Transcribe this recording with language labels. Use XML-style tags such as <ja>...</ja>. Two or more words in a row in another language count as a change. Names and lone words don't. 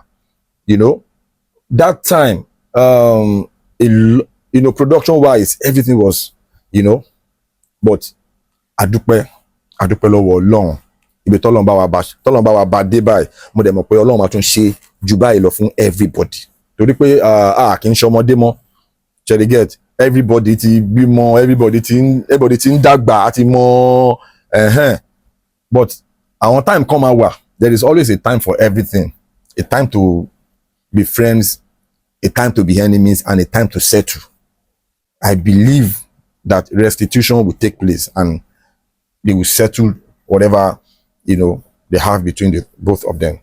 <en>That time, production wise, everything was, but</en> <yo>adúpẹ́ lọ́wọ́ Ọlọ́run. Ibi tọ́lọ́run bá wa bá dé báyìí, mo dẹ̀ mọ̀ pé Ọlọ́run máa tún ṣe jù báyìí lọ fún everybody. Torí pé kì í ṣọmọdé mọ́. Ṣé get? Everybody ti bímọ, everybody ti ń dàgbà àti mọ́</yo> <en>but our time come out. There is always a time for everything. A time to be friends, a time to be enemies, and a time to settle. I believe that restitution will take place and they will settle whatever they have between the both of them.</en>